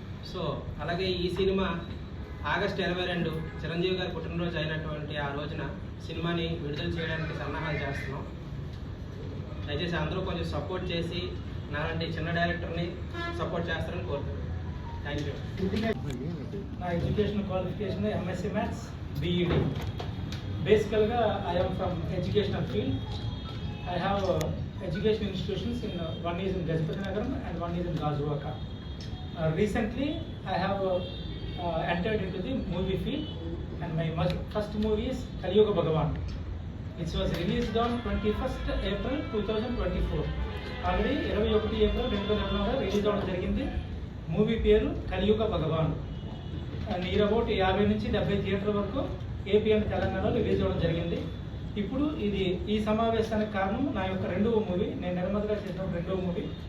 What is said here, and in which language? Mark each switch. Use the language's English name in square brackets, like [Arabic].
[Telugu] So అలాగే ఈ cinema August 22 Chiranjeevi గారి పుట్టినరోజు అయినటువంటి ఆ రోజున సినిమాని విడుదల చేయడానికి సన్నాహాలు చేస్తున్నాం. దయచేసి అందరూ కొంచెం సపోర్ట్ చేసి నాలాంటి చిన్న డైరెక్టర్ని సపోర్ట్ చేస్తారని కోరుతున్నాను. [English] Thank you. నా education qualification MSc Maths BEd. బేసికల్గా I am from educational field. I have education institutions in one is in Gajapati Nagaram and one is in Gajuwaka. Recently I have entered into the movie field and my first movie is Kaliyuga Bhagavan, which was released on 21st April 2024. [Telugu] Already 21 April 2024 release అవడం జరిగింది. Movie పేరు కలియుగ భగవాన్. Near about 50 నుంచి 70 థియేటర్ల వరకు AP and తెలంగాణలో release అవ్వడం జరిగింది. ఇప్పుడు ఇది ఈ సమావేశానికి కారణం నా యొక్క రెండవ మూవీ, నేను నిర్మాతగా చేసిన రెండవ మూవీ.